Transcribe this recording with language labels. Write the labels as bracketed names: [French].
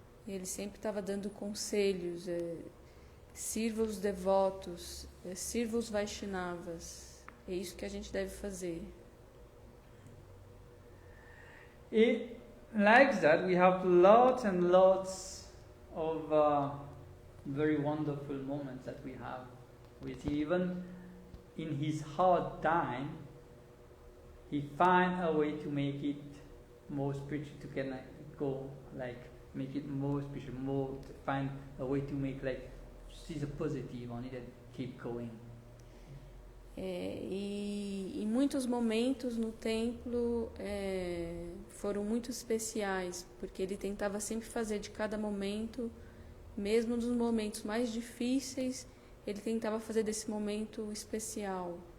[Portuguese] Ele sempre estava dando conselhos, sirva os devotos, sirva os Vaishnavas. É isso que a gente deve fazer. [English] Like that, we have lots and lots of very wonderful moments that we have with him. Even in his hard time, he find a way to make it more spiritual, to get go like make it more spiritual, more to find a way to make like see the positive on it and keep going. [Portuguese] E em muitos momentos no templo foram muito especiais, porque ele tentava sempre fazer de cada momento, mesmo nos momentos mais difíceis, ele tentava fazer desse momento especial.